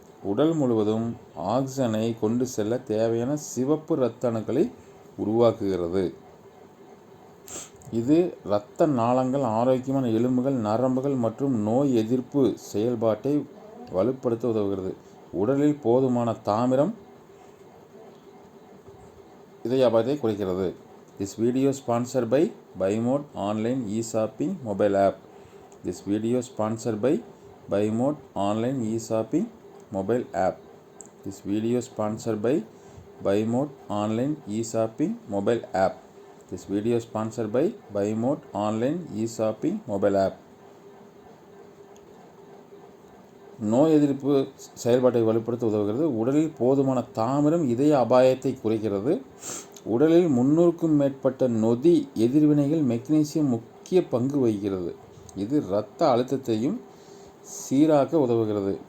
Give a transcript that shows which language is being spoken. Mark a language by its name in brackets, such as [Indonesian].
[Tamil] உடல் முழுவதும் ஆக்சிஜனை கொண்டு செல்ல தேவையான சிவப்பு இரத்த அணுக்களை உருவாக்குகிறது. இது இரத்த நாளங்கள், ஆரோக்கியமான எலும்புகள், நரம்புகள் மற்றும் நோய் எதிர்ப்பு செயல்பாட்டை வலுப்படுத்த உதவுகிறது. உடலில் போதுமான தாமிரம் இதய அபாயத்தை குறைக்கிறது. [English] This video sponsored by BuyMode online e-shopping mobile app. This video sponsored by BuyMode online e-shopping mobile app. This video sponsored by BuyMode online e-shopping mobile app. This video sponsored by BuyMode online e-shopping mobile app. [Tamil] நோய் எதிர்ப்பு செயல்பாட்டை வலுப்படுத்த உதவுகிறது. உடலில் போதுமான தாமிரம் இதய அபாயத்தை குறைக்கிறது. உடலில் 300க்கும் மேற்பட்ட நொதி எதிர்வினைகள் மெக்னீசியம் முக்கிய பங்கு வகிக்கிறது. இது இரத்த அழுத்தத்தையும் சீராக்க உதவுகிறது.